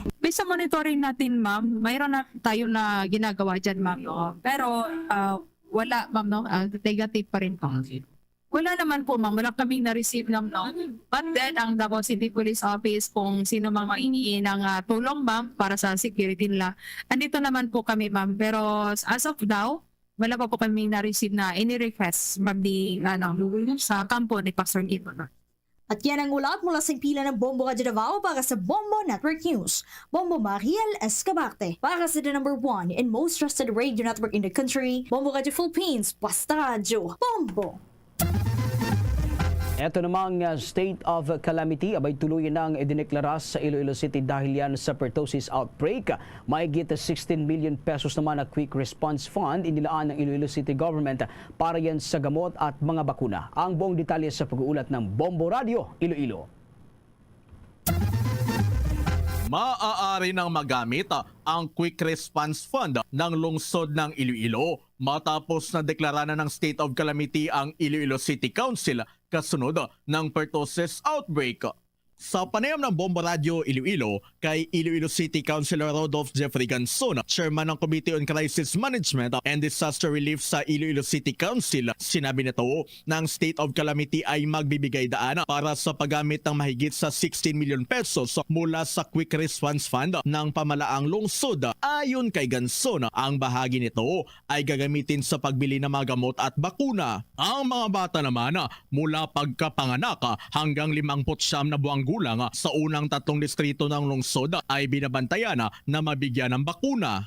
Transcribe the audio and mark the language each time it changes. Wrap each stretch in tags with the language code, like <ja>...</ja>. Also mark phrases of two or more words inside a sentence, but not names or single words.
<tl>Based sa monitoring natin, ma'am, mayroon na tayo na ginagawa dyan, ma'am. No? Pero wala, ma'am, no? Negative pa rin po. Wala naman po, ma'am. Wala kaming na-receive ng no.</tl> <en>But then,</en> <tl>ang Davao City Police Office, kung sino mang maingi ng tulong, ma'am, para sa security nila, andito naman po kami, ma'am.</tl> <en>Pero as of now,</en> <tl>wala pa po kami na-receive na</tl> <en>any request,</en> <tl>ma'am, sa kampo ni Pastor Ibo. At yan ang ulat mula sa pila ng Bombo Radio Davao para sa Bombo Network News.</tl> <en>Bombo Mariel Escabarte</en> <tl>para sa</tl> <en>the number 1 and most trusted radio network in the country, Bombo Radio Philippines, Basta Radio, Bombo.</en> <tl>Ito namang</tl> <en>state of calamity</en> <tl>abay tuluyan nang idineklara sa Iloilo City dahil yan sa</tl> <en>pertussis outbreak.</en> <tl>Mahigit 16</tl> <en>million pesos</en> <tl>naman na</tl> <en>quick response fund</en> <tl>inilaan ng Iloilo City government para yan sa gamot at mga bakuna. Ang buong detalye sa pag-uulat ng Bombo Radio Iloilo. Maaari nang magamit ang Quick Response Fund ng lungsod ng Iloilo matapos na deklara na ng</tl> <en>State of Calamity</en> <tl>ang Iloilo City Council kasunod ng</tl> <en>pertussis outbreak.</en> <tl>Sa panayam ng Bombo Radio Iloilo kay Iloilo City Councilor Rodolph Jeffrey Ganson, Chairman ng Committee on Crisis Management and Disaster Relief sa Iloilo City Council, sinabi nito na ang</tl> <en>state of calamity</en> <tl>ay magbibigay daan para sa paggamit ng mahigit sa 16</tl> <en>million pesos</en> <tl>mula sa Quick Response Fund ng pamalaang lungsod. Ayon kay Ganson, ang bahagi nito ay gagamitin sa pagbili ng mga gamot at bakuna. Ang mga bata naman mula pagkapanganak hanggang 59 na buwang gulang sa unang 3 distrito ng lungsod ay binabantayan na mabigyan ng bakuna.</tl>